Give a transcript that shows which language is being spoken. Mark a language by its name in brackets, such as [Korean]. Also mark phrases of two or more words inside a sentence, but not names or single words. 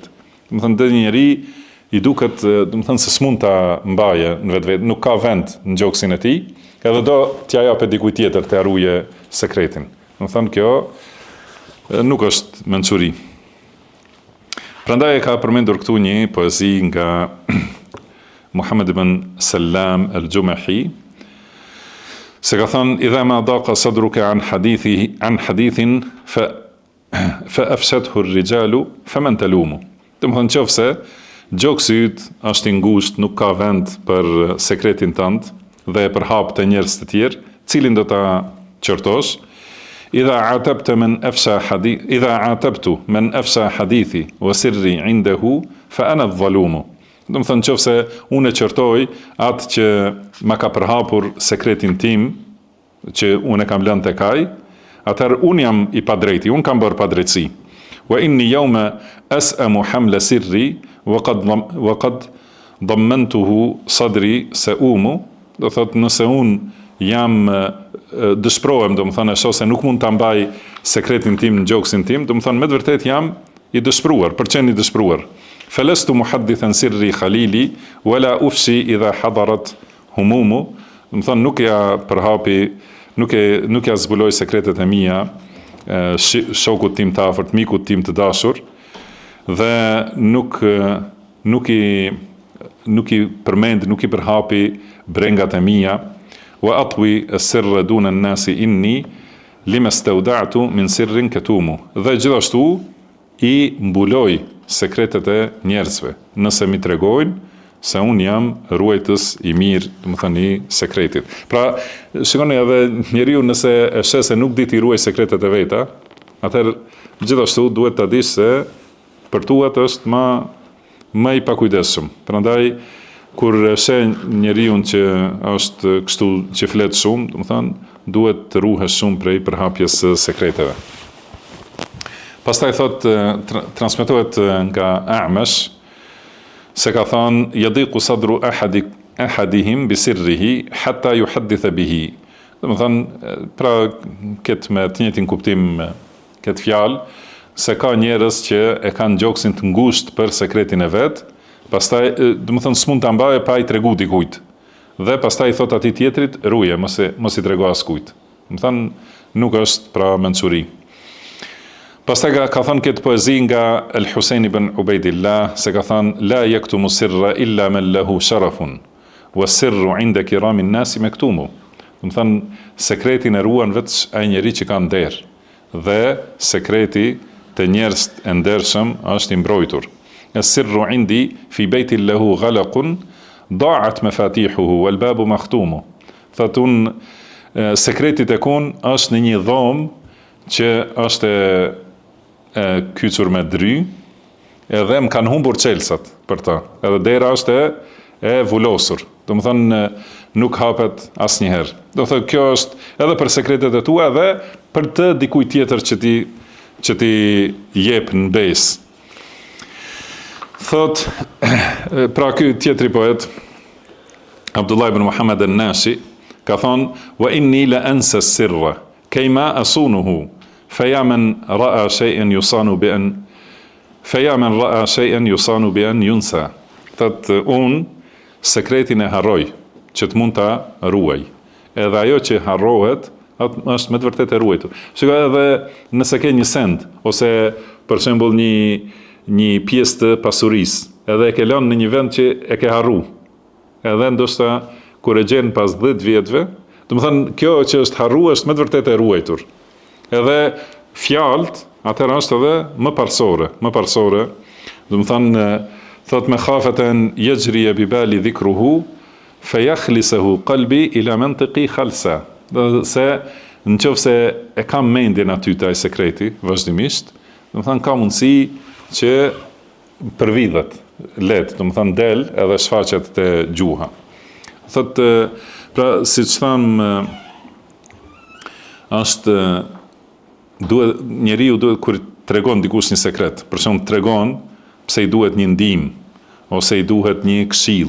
[Albanian] Do të thënë, dhe njeri i duket, do të thënë se s'mund ta mbaje në vetvetë, nuk ka vend në gjoksin e tij, edhe do t'ja japë dikujt tjetër të harruje sekretin. Do të thënë, kjo nuk është mençuri. Prandaj ka përmendur këtu një poezi nga Muhammad ibn Salam al-Jumahi, se ka thënë [Arabic] إذا ما ضاق صدرك عن حديث فأفشته الرجال فمن تلوم. [Albanian] Do të thënë nëse gjoksi yt është i ngushtë, nuk ka vend për sekretin tënd dhe e përhap të njerëz të tjerë, cilin do ta qortosh? [Arabic] إذا عاتبت من أفشى حديثي وسري عنده فأنا الظلوم. [Albanian] Do të thënë nëse unë e qortoj atë që ma ka përhapur sekretin tim, që unë e kam lënë tek ai, atëherë unë jam i padrejti, unë kam bërë padrejtësi. [Arabic] وإني يوم أسأم حمل سري وقد ضمنته صدري سؤوم. [Albanian] Do thotë nëse unë jam dëshprohem, do më thënë e se nuk mund të mbaj sekretin tim në gjoksin tim, do më thënë me të vërtet jam i dëshpruar, për qenë i dëshpruar. [Arabic] فلست محدثا سر خليلي ولا أفشي إذا حضرت هموم, [Albanian] do më thënë nuk ja përhapi, nuk ja zbuloj sekretet e mia, shokut tim të afërt, mikut tim të dashur, dhe nuk i përmend, nuk i përhapi brengat e mia, [Arabic] وأطوي السر دون الناس إني لما استودعت من سر كتوم. [Albanian] Dhe gjithashtu i mbuloj sekretet e njerëzve, nëse mi tregojnë se unë jam ruajtës i mirë, do të thënë i sekretit. Pra, shikoni edhe njeriu nëse e sheh se nuk di të ruaj sekretet e veta, atëherë gjithashtu duhet ta dish se për tuat është më i pakujdesshëm. Prandaj kur sheh njeriu që është kështu që flet shumë, do të thënë, duhet të ruhesh shumë prej përhapjes së sekreteve. Pastaj thot transmetohet nga A'mash se ka thënë [Arabic] يضيق صدر أحدهم بسره حتى يحدث به. [Albanian] Domethënë, pra këtë me të njëjtin kuptim këtë fjalë, se ka njerëz që e kanë gjoksin të ngushtë për sekretin e vet, pastaj domethënë s'mund ta mbajë pa i tregu dikujt. Dhe pastaj i thot atij tjetrit, ruje, mos i trego askujt. Domethënë nuk është pra mençuri. Pastaj ka thënë këtë poezi nga El-Husein ibn Ubejdillah, se ka thënë [Arabic] لا يكتم السر إلا من له شرف والسر عند كرام الناس مكتوم. [Albanian] Do të thënë sekretin e ruan vetëm ai njeri që ka nder, dhe sekreti të njerëz të ndershëm është i mbrojtur. [Arabic] السر عندي في بيت له غلق ضاعت مفاتيحه والباب مختوم. [Albanian] Thatun sekretit e kun është në një dhomë që është kyçur me dry, edhe më kanë humbur çelësat për ta. Edhe dera është e vulosur. Domethënë nuk hapet asnjëherë. Do thotë kjo është edhe për sekretet e tua edhe për të dikujt tjetër që ti jep në besë. Thot, pra ky tjetri poet, [Arabic] Abdullah ibn Muhammad an-Nashi, [Albanian] ka thonë, [Arabic] وإني لأنسى السر كيما أصونه فيا من رأى شيئا يصان بأن ينسى. [Albanian] Thot, unë sekretin e harroj, që të mund ta ruaj. Edhe ajo që harrohet, është me të vërtetë e ruajtur. Shikoj edhe nëse ke një send, ose për shembull një pjesë të pasurisë, edhe e ke lënë në një vend që e ke harru. Edhe ndoshta kur e gjen pas 10 vjetëve, domethënë kjo që është harru është me të vërtetë e ruajtur. Edhe fjalët, atëherë është edhe më parsore. Domethënë thot [Arabic] مخافة أن يجري ببالي ذكره فيخلسه قلبي إلى منطقي خلسا. [Albanian] Se nëse e kam mendjen aty te ai sekreti vazhdimisht, domethënë ka mundësi që përvidhet, domethënë del edhe shfaqet te gjuha. Thot, pra siç tham, është njeriu duhet kur tregon dikush një sekret, për shembull tregon pse i duhet një ndihmë ose i duhet një këshill.